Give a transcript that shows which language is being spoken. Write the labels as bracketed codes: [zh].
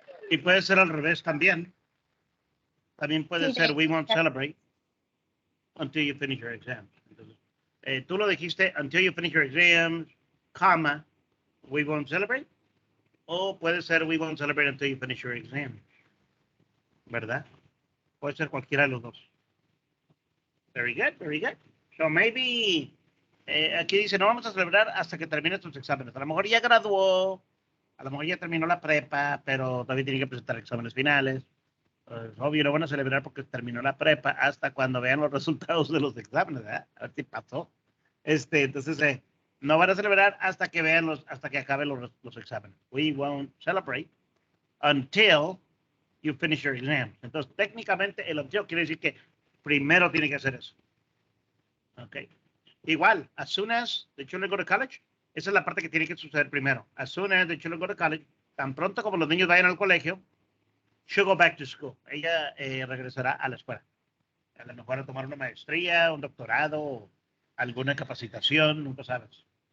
[es] Y puede ser al revés también. También puede Sí, ser [en] we won't celebrate until you finish your exams. [es] Entonces, tú lo dijiste [en] until you finish your exams, [es] comma, [en] we won't celebrate. [es] O puede ser [en] we won't celebrate until you finish your exams. [es] ¿Verdad? Puede ser cualquiera de los dos. [en] Very good, very good. So maybe, [es] aquí dice, no vamos a celebrar hasta que termine tus exámenes. A lo mejor ya graduó, a lo mejor ya terminó la prepa, pero todavía tiene que presentar exámenes finales. Pues, obvio, no van a celebrar porque terminó la prepa hasta cuando vean los resultados de los exámenes, ¿verdad? A ver si pasó. Entonces, no van a celebrar hasta que vean hasta que acaben los exámenes. [en] We won't celebrate until you finish your exam. [es] Entonces, técnicamente, el until quiere decir que primero tiene que hacer eso. Ok. Igual, [en] as soon as the children go to college, [es] esa es la parte que tiene que suceder primero. [en] As soon as the children go to college, [es] tan pronto como los niños vayan al colegio, [en] she'll go back to school. [es] Ella regresará a la escuela. A lo mejor a tomar una maestría, un doctorado, alguna capacitación, nunca sabes.